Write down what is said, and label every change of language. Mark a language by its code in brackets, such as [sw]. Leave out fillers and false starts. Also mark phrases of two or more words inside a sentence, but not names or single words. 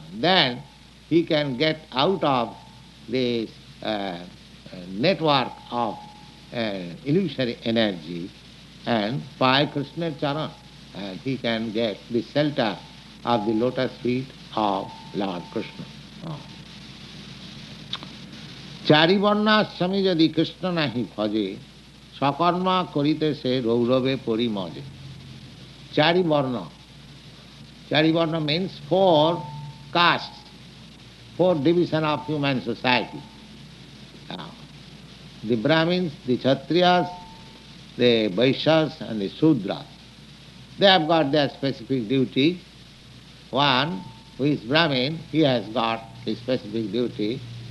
[en] Then he can get out of this network of illusory energy and [bn] পায় কৃষ্ণ চরণ. [en] And he can get the shelter of the lotus feet of Lord Krishna. [bn] চারি বর্ণাশ্রমী যদি কৃষ্ণ নাহি ভজে, স্বকর্ম করিতে সে রৌরবে পরিমজে. চারি বর্ণ. চারি বর্ণ [en] means four castes, four division of human society. The Brahmins, the Kshatriyas, the Vaishyas and the Sudras. They have got their specific duty. One who is Brahmin, he has got his specific duty.